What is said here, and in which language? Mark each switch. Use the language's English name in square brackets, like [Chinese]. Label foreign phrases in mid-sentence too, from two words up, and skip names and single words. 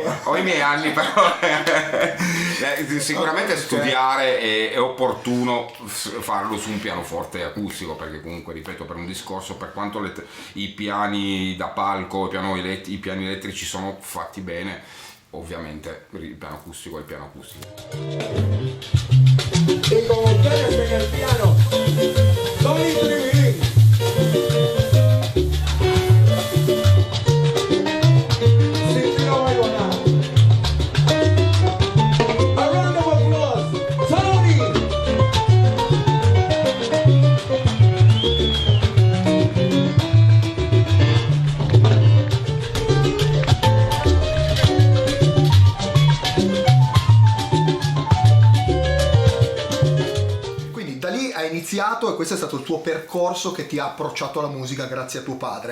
[Italian] ho i miei anni, però sicuramente studiare è opportuno farlo su un pianoforte acustico, perché comunque, ripeto, per un discorso, per quanto i piani da palco, i piani elettrici sono fatti bene, ovviamente il piano acustico è il piano acustico. [Spanish] Y con ustedes en el piano, Tony Tribilín. Sin ti no oigo nada. [English] A round of applause, Tony. [Italian] iniziato e questo è stato il tuo percorso che ti ha approcciato alla musica grazie a tuo padre.